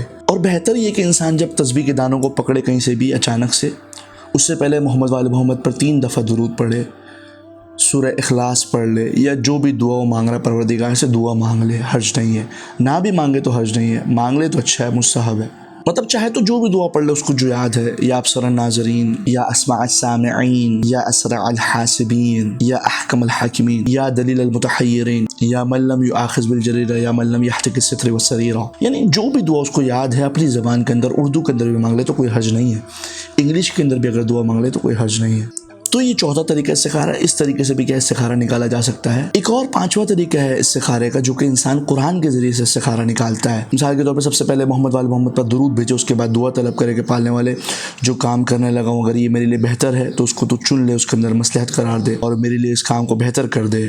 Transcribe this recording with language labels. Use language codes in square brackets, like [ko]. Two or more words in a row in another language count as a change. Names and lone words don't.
[ur] اور بہتر یہ کہ انسان جب تسبیح کے دانوں کو پکڑے کہیں سے بھی اچانک سے, اس سے پہلے محمد وآل محمد پر 3 دفعہ درود پڑھے, سورہ اخلاص پڑھ لے, یا جو بھی دعا مانگ رہا پروردگار سے دعا مانگ لے, حرج نہیں ہے. نہ بھی مانگے تو حرج نہیں ہے, مانگ لے تو اچھا ہے, مستحب ہے. مطلب چاہے تو جو بھی دعا پڑھ لے اس کو جو یاد ہے, [ar] یا ابصر الناظرین, یا اسمع السامعین, یا اسرع الحاسبین, یا احکم الحاکمین, یا دلیل المتحیرین, یا من لم یؤاخذ بالجریرہ, یا من لم یحتک الستر والسریرہ. [ur] یعنی جو بھی دعا اس کو یاد ہے اپنی زبان کے اندر, اردو کے اندر بھی مانگ لے تو کوئی حرج نہیں ہے, انگلش کے اندر بھی اگر دعا مانگ لے تو کوئی حرج نہیں ہے. تو یہ چوتھا طریقہ استخارہ, اس طریقے سے بھی کیا استخارہ نکالا جا سکتا ہے. ایک اور 5واں طریقہ ہے استخارے کا جو کہ انسان قرآن کے ذریعے سے استخارہ نکالتا ہے. مثال کے طور پر سب سے پہلے محمد وآل محمد پر درود بھیجے, اس کے بعد دعا طلب کرے کہ پالنے والے جو کام کرنے لگا ہوں اگر یہ میرے لیے بہتر ہے تو اس کو تو چن لے, اس کے اندر مصلحت قرار دے اور میرے لیے اس کام کو بہتر کر دے.